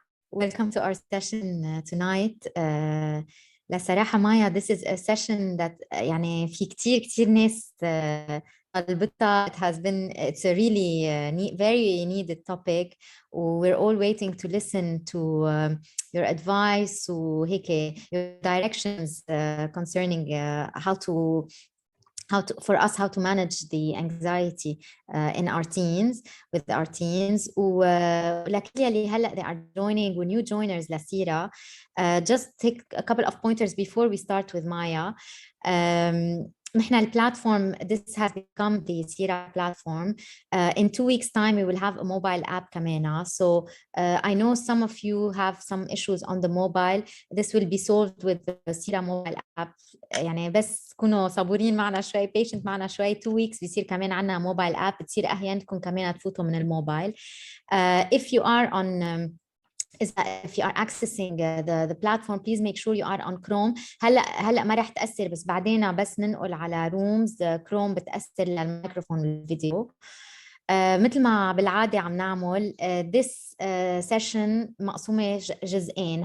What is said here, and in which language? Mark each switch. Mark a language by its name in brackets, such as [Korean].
[English] Welcome to our session tonight. [Arabic] لصراحة مايا, [English] this is a session that [Arabic] يعني في كتير ناس طلبتها. [English] It's a really very needed topic. We're all waiting to listen to your advice وهيك your directions concerning how to manage the anxiety in our teens with our teens. [Arabic] ولكل اللي هلا [English] they are joining و new joiners لسيرة, just take a couple of pointers before we start with Maya. [Arabic] نحن البلاتفورم, [English] this has become the Sira platform. In 2 weeks time we will have a mobile app كمان. So I know some of you have some issues on the mobile. This will be solved with the Sira mobile app. [Arabic] يعني بس كونوا صبورين معنا شوي, patient معنا شوي. 2 weeks بيصير كمان عنا موبايل اب, بتصير احيانكم كمان تفوتوا من الموبايل. [English] If you are on if you are accessing the platform, please make sure you are on Chrome. [Arabic] هلا ما راح تأثر, بس بعدين بس ننقل على rooms Chrome بتأثر للميكروفون والفيديو. مثل ما بالعادة عم نعمل [English] this session [Arabic] مقسومة جزئين.